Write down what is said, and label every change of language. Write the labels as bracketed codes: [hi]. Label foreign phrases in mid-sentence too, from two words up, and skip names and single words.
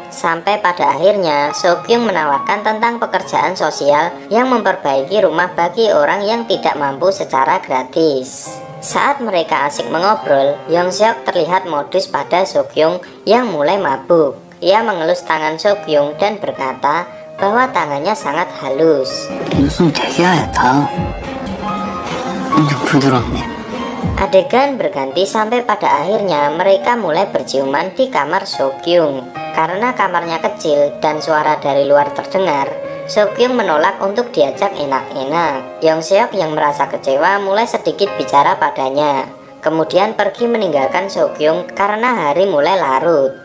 [id] Sampai pada akhirnya So Kyung menawarkan tentang pekerjaan sosial yang memperbaiki rumah bagi orang yang tidak mampu secara gratis. Saat mereka asik mengobrol, Yong Seok terlihat modus pada So Kyung yang mulai mabuk. Ia mengelus tangan So Kyung dan berkata bahwa tangannya sangat halus. [ko] 무슨 되게 하얗다. 엄청 부드럽네. [id] Adegan berganti sampai pada akhirnya mereka mulai berciuman di kamar Sokyung. Karena kamarnya kecil dan suara dari luar terdengar, Sokyung menolak untuk diajak enak-enak. Yongseok yang merasa kecewa mulai sedikit bicara padanya, kemudian pergi meninggalkan Sokyung karena hari mulai larut.